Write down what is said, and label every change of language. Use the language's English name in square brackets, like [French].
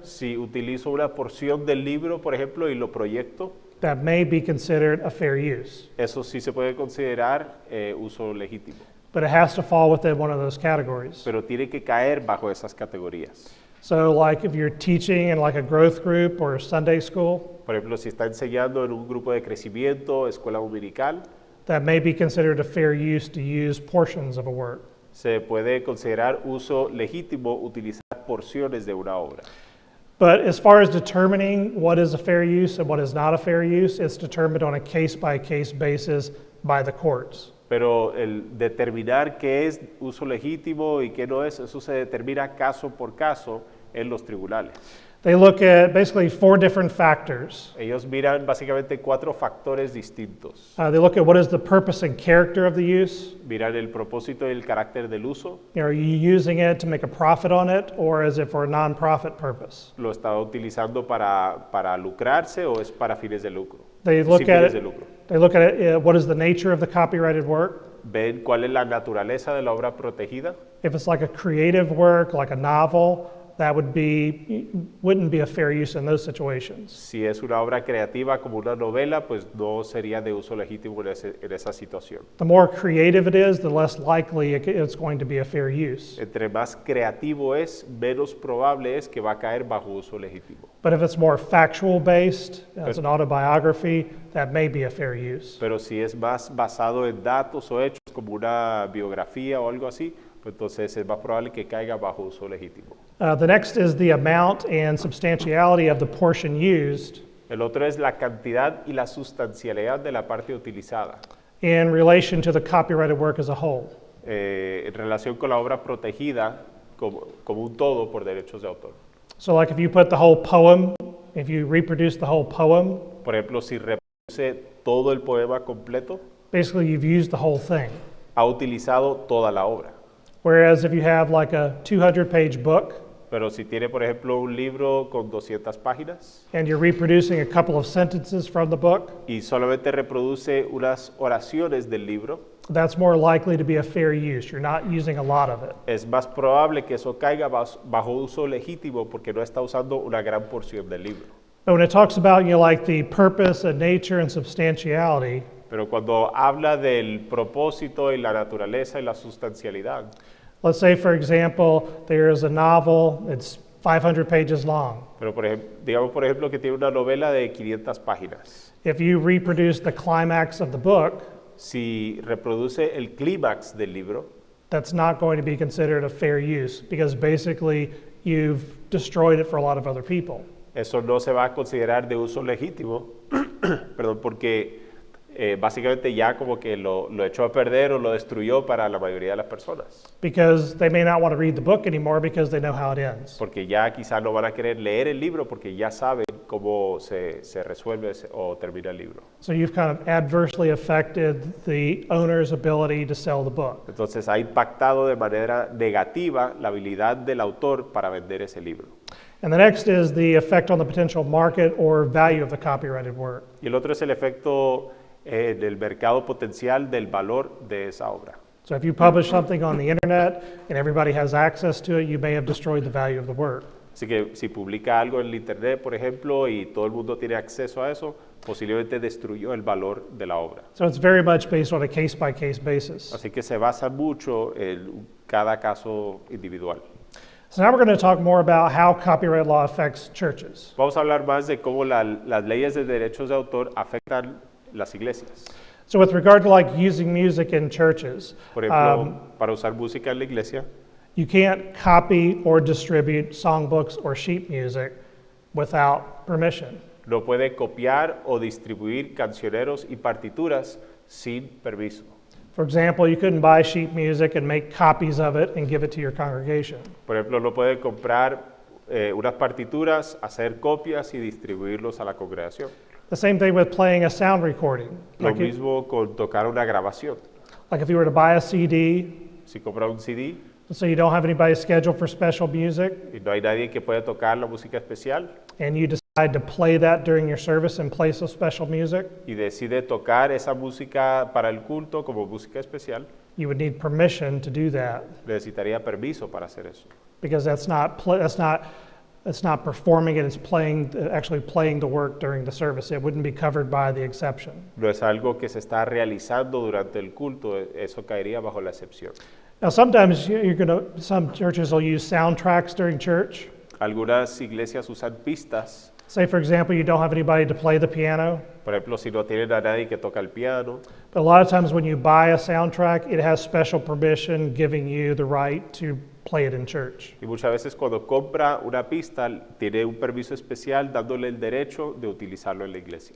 [Spanish] si utilizo una porción del libro, por ejemplo, y lo proyecto, [English] that may be considered a fair use. [Spanish] eso sí se puede considerar uso legítimo, [English] But it has to fall within one of those categories. [Spanish] pero tiene que caer bajo esas categorías. [English] So like if you're teaching in like a growth group or a Sunday school, [Spanish] Por ejemplo, si está enseñando en un grupo de crecimiento, escuela dominical, [English] that may be considered a fair use to use portions of a work. [Spanish] se puede considerar uso legítimo utilizar porciones de una obra. [English] But as far as determining what is a fair use and what is not a fair use, it's determined on a case-by-case basis by the courts. [Spanish] Pero el determinar qué es uso legítimo y qué no es, eso se determina caso por caso en los tribunales. [English] They look at basically 4 different factors. [Spanish] Ellos miran básicamente 4 factores distintos. [English] They look at what is the purpose and character of the use. [Spanish] Miran el propósito y el carácter del uso. [English] Are you using it to make a profit on it, or is it for a non-profit purpose? [Spanish] ¿Lo está utilizando para lucrarse o es para fines de lucro? [English] They [Spanish] Sin [English] look at [Spanish] fines de [English] it. [Spanish] lucro. [English] They look at it. What is the nature of the copyrighted work? [Spanish] Ven cuál es la naturaleza de la obra protegida. [English] If it's like a creative work, like a novel, that wouldn't be a fair use in those situations. [Spanish] Si es una obra creativa como una novela, pues no sería de uso legítimo en esa situación. [English] The more creative it is, the less likely it's going to be a fair use. [Spanish] Entre más creativo es, menos probable es que va a caer bajo uso legítimo. [English] But if it's more factual based, it's an autobiography, that may be a fair use. [Spanish] Pero si es más basado en datos o hechos, como una biografía o algo así, pues entonces es más probable que caiga bajo uso legítimo. [English] The next is the amount and substantiality of the portion used [Spanish] El otro es la cantidad y la sustancialidad de la parte utilizada [English] in relation to the copyrighted work as a whole. [Spanish] en relación con la obra protegida como un todo por derechos de autor. [English] So like if you put the whole poem, if you reproduce the whole poem, [Spanish] Por ejemplo, si reproduce todo el poema completo, [English] basically you've used the whole thing. [Spanish] ha utilizado toda la obra. [English] Whereas if you have like a 200-page book [Spanish] Pero si tiene, por ejemplo, un libro con 200 páginas [English] and you're reproducing a couple of sentences from the book, [Spanish] y solamente reproduce unas oraciones del libro, [English] that's more likely to be a fair use. You're not using a lot of it. [Spanish] es más probable que eso caiga bajo uso legítimo porque no está usando una gran porción del libro. [English] But when it talks about, like the purpose and nature and substantiality, [Spanish] Pero cuando habla del propósito y la naturaleza y la sustancialidad, [English] let's say, for example, there is a novel, it's 500 pages long. [Spanish] pero digamos por ejemplo que tiene una novela de 500 páginas. [English] If you reproduce the climax of the book, [Spanish] Si reproduce el clímax del libro, [English] that's not going to be considered a fair use because basically you've destroyed it for a lot of other people. [Spanish] eso no se va a considerar de uso legítimo, perdón, porque básicamente ya como que lo echó a perder o lo destruyó para la mayoría de las personas. [English] Because they may not want to read the book anymore because they know how it ends. [Spanish] Porque ya quizás no van a querer leer el libro porque ya saben cómo se resuelve o termina el libro. [English] So you've kind of adversely affected the owner's ability to sell the book. [Spanish] Entonces ha impactado de manera negativa la habilidad del autor para vender ese libro. [English] And the next is the effect on the potential market or value of the copyrighted work. [Spanish] Y el otro es el efecto del mercado potencial del valor de esa obra. [English] So if you publish something on the internet and everybody has access to it, you may have destroyed the value of the work. [Spanish] Así que si publica algo en el internet, por ejemplo, y todo el mundo tiene acceso a eso, posiblemente destruyó el valor de la obra. [English] So it's very much based on a case-by-case basis. [Spanish] Así que se basa mucho en cada caso individual. [English] So now we're going to talk more about how copyright law affects churches. [Spanish] Vamos a hablar más de cómo las leyes de derechos de autor afectan las iglesias. [English] So with regard to like using music in churches, [Spanish] Por ejemplo, para usar música en la iglesia, [English] you can't copy or distribute songbooks or sheet music without permission. [Spanish] no puede copiar o distribuir cancioneros y partituras sin permiso. [English] For example, you couldn't buy sheet music and make copies of it and give it to your congregation. [Spanish] Por ejemplo, no puede comprar unas partituras, hacer copias y distribuirlos a la congregación. [English] The same thing with playing a sound recording. [Spanish] Lo [English] Like, [Spanish] mismo con tocar una grabación. [English] like if you were to buy a CD, [Spanish] Si compra un CD [English] so you don't have anybody scheduled for special music, [Spanish] y no hay nadie que pueda tocar la música especial [English] and you decide to play that during your service in place of special music, [Spanish] y decide tocar esa música para el culto como música especial, [English] you would need permission to do that [Spanish] necesitaría permiso para hacer eso. [English] because that's not performing it, it's actually playing the work during the service. It wouldn't be covered by the exception. [Spanish] No es algo que se está realizando durante el culto, eso caería bajo la excepción. [English] Now, sometimes some churches will use soundtracks during church. [Spanish] Algunas iglesias usan pistas, [English] Say, for example, you don't have anybody to play the piano. [Spanish] por ejemplo, si no tienen a nadie que toca el piano, [English] But a lot of times when you buy a soundtrack, it has special permission giving you the right to play it in church. [Spanish] y muchas veces cuando compra una pista tiene un permiso especial dándole el derecho de utilizarlo en la iglesia,